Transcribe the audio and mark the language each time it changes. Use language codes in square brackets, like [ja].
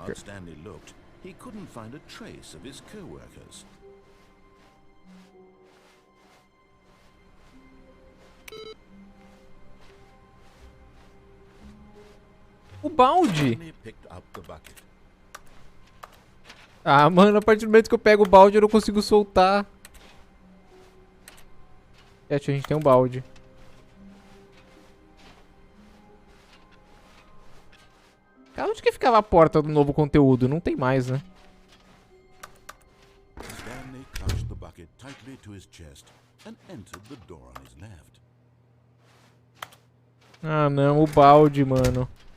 [en] hard Stanley looked, he couldn't find a trace of his co-workers. [pt] O balde. [en] Stanley picked up the bucket. [pt] Ah, mano, a partir do momento que eu pego o balde eu não consigo soltar. A gente tem um balde. Cara, onde que ficava a porta do novo conteúdo? Não tem mais, né? [en] Stanley clutched the bucket tightly to his chest and entered the door on his left. [pt] Ah, não, o balde, mano.